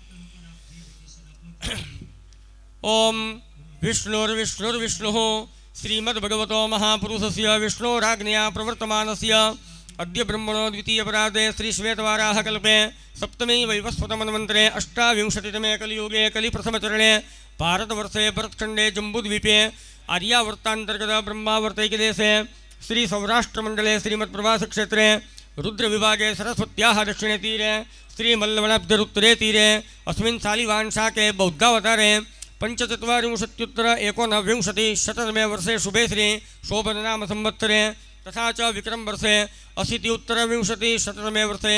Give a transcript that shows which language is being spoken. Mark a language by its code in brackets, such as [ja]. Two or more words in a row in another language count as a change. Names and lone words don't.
[sa] ઓમ વિષ્ણુર્વિષ્ણુર્વિષ્ણુઃ શ્રીમદ્ભગવતો મહાપુરુષસ્ય વિષ્ણોરાજ્ઞયા પ્રવર્તમાનસ્ય અદ્ય બ્રહ્મણો દ્વિતીય પરાર્ધે શ્રી શ્વેતવારાહ કલ્પે સપ્તમી વૈવસ્વતમન્વંતરે અષ્ટાવિંશતિતમે કલિયુગે કલિપ્રથમચરણે ભારતવર્ષે ભરતખંડે જંબુદ્વીપે આર્યાવર્તાંતર્ગત બ્રહ્માવર્તૈકદેશે શ્રી સૌરાષ્ટ્રમંડલે શ્રીમત્પ્રવાસ ક્ષેત્રે रुद्र विभागे सरस्वत्याः दक्षिणे तीरे श्रीमल्लवनाब्धरुत्तरे तीरे अस्मिन् शालिवांशाके बौद्धावतारे पंचचत्वारिंशत्युत्तर एकोनविंशति शततमे वर्षे शुभे श्री शोभननाम संवत्सरे तथा च विक्रम वर्षे अशीत्युत्तरविंशति शततमे वर्षे